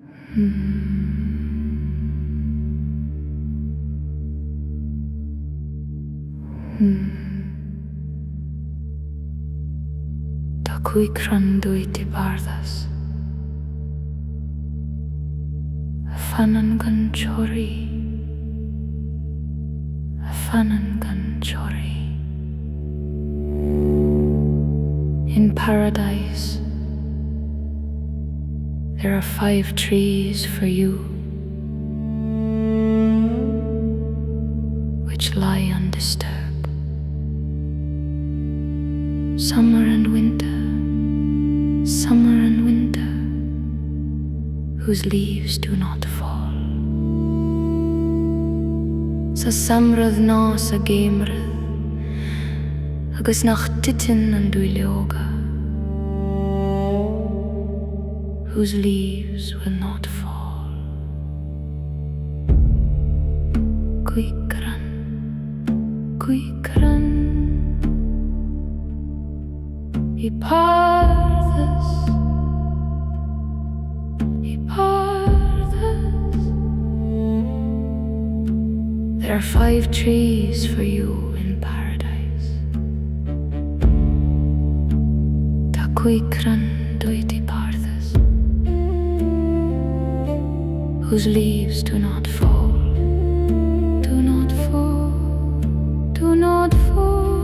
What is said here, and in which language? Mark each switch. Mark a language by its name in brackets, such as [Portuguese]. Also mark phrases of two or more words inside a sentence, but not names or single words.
[Irish] Tá cúig chrann duit bparthas, a fhanann gan chorraí, a fhanann gan chorraí. [English] In paradise, there are 5 trees for you, which lie undisturbed. Summer and winter, whose leaves do not fall. [Irish] Sa samhradh ná sa gheimhreadh, agus nach dtiteann an nduilleoga, [English] whose leaves will not fall. [Irish] Cúig chrann, bparthas, [English] there are 5 trees for you in paradise. [Irish] Tá cúig chrann duit bparthas, [English] whose leaves do not fall, do not fall, do not fall.